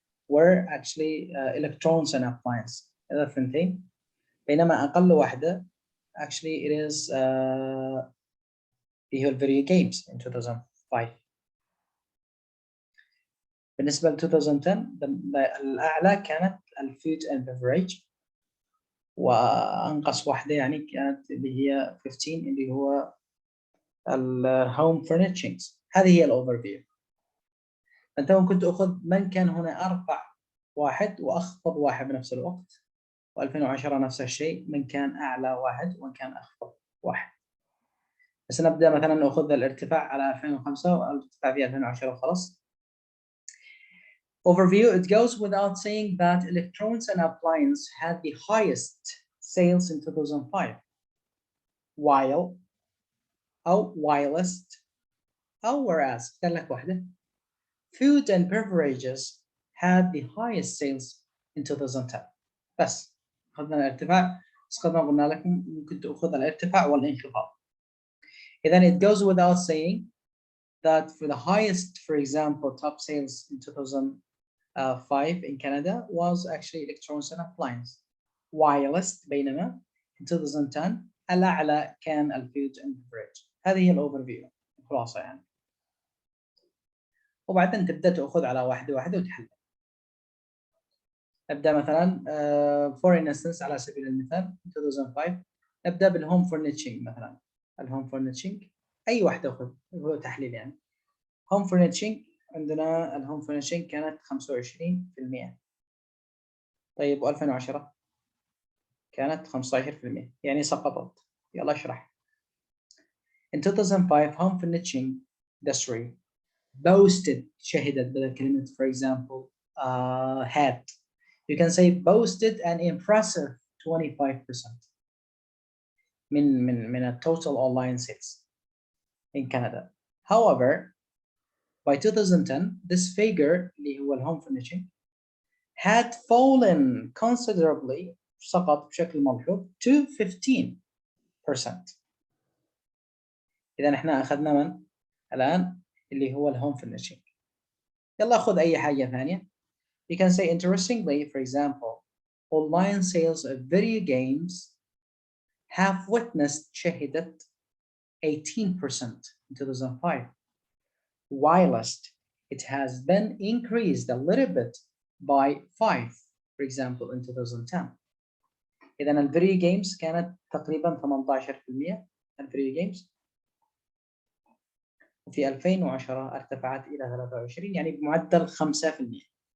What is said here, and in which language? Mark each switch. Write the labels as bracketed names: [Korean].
[English] were actually electrons and appliances. [Arabic] هذا الثنتين. بينما أقل واحدة [English] actually it is [Arabic] اللي هو [English] video games in 2005. [Arabic] بالنسبة ل 2010 الأعلى كانت food and beverage، وأنقص واحدة يعني كانت اللي هي 15 اللي هو home furnishings. هذه هي الأوفرفيو. أنت ممكن تأخذ من كان هنا أرفع واحد وأخفض واحد بنفس الوقت، و2010 نفس الشيء، من كان أعلى واحد ومن كان أخفض واحد. بس نبدأ مثلا نأخذ الارتفاع على 2005 والارتفاع في 2010 وخلاص. [English] Overview, it goes without saying that electronics and appliances had the highest sales in 2005, while [Arabic] أو [English] whilst أو whereas [Arabic] قال لك واحدة [English] food and beverages had the highest sales in 2010. [Arabic] بس أخذنا الارتفاع، بس قلنا لكم ممكن تأخذ الارتفاع والانخفاض. إذن [English] it goes without saying that for the highest, for example, top sales in 2005 in Canada was actually electronics and appliances. Whilst [Arabic] بينما [English] in 2010 [Arabic] الأعلى كان الفود and beverage. هذه هي الأوفرفيو خلاصة يعني. وبعدين تبدأ تأخذ على واحدة واحدة وتحلل. نبدأ مثلا [English] for instance [Arabic] على سبيل المثال 2005 نبدأ بالهوم furnishing مثلا. الهوم furnishing أي واحدة أخذ هو تحليل يعني. home furnishing عندنا الهوم furnishing كانت 25%. طيب و2010 كانت 15%، يعني سقطت. يلا اشرح. [English] In 2005 home furnishing industry boasted [Arabic] شهدت بدل كلمة [English] for example had. You can say boasted an impressive 25% [Arabic] من [English] a total online sales in Canada. However, by 2010 this figure [Arabic] اللي هو الهوم [English] furnishing had fallen considerably، [Arabic] سقط بشكل ملحوظ [English] to 15%. [Arabic] إذا احنا أخذنا من الآن اللي هو الهوم furnishing. يلا خذ أي حاجة ثانية. [English] You can say interestingly, for example, online sales of video games have witnessed [Arabic] شهدت [English] 18% in 2005, whilst it has been increased a little bit by 5, for example, in 2010. [Arabic] إذن الفيديو جيمز كانت تقريبا 18% الفيديو جيمز، وفي 2010 ارتفعت إلى 23، يعني بمعدل 5%.